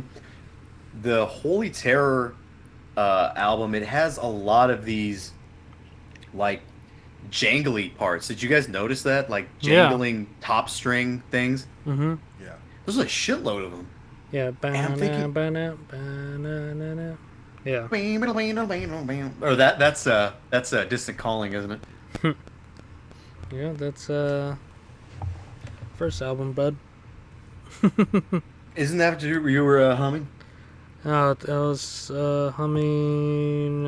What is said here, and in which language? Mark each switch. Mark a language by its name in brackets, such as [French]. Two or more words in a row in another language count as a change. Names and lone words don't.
[English] The Holy Terror album. It has a lot of these like jangly parts. Did you guys notice that? Like Yeah. jangling top string things. Mm-hmm. Yeah. There's a shitload of them. Yeah. And I'm Ba-na, thinking, ba-na, ba-na-na-na. Yeah. or that's distant calling, isn't it? Yeah, that's first album, bud. Isn't that what you were humming? I was humming.